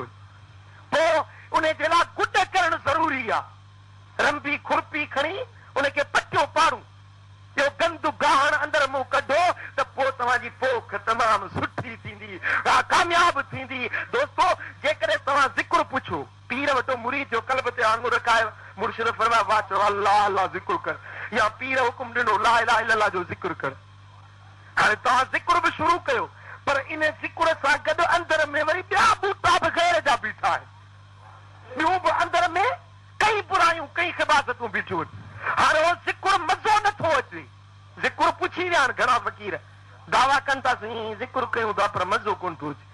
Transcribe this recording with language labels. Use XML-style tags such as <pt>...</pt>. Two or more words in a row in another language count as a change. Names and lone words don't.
<sd>पोइ उन जे लाइ गुड करणु ज़रूरी आहे, रंबी खुरपी खणी उनखे पटियो पाड़ू, इहो गंद गाहण अंदरि मूं कढो त पोइ तव्हांजी पोख तमामु सुठी थींदी, कामयाब थींदी। दोस्तो, जेकॾहिं तव्हां ज़िक्र पुछो, पीर वटो मुरीद जो कल्ब ते आंगुर रखायो, मुर्शिद फरमाए वाह चओ अल्लाह अल्लाह ज़िक्र कर, या पीर हुकुम ॾिनो</sd> <ar>لا إله إلا الله</ar> <sd>जो ज़िक्र कर। हाणे तव्हां ज़िक्र बि शुरू कयो, पर इन ज़िक्र सां गॾु अंदर में वरी ॿिया बूटा बि गैर जा बीठा आहिनि, ॿियूं बि अंदर में कई बुरायूं, कई ख़िबासतूं बीठियूं आहिनि। हाणे उहो ज़िक्र मज़ो नथो अचे, ज़िक्र पुछी विया आहिनि घणा फ़क़ीर, दावा कनि था साईं ज़िक्र कयूं था पर मज़ो कोन थो अचे।</sd>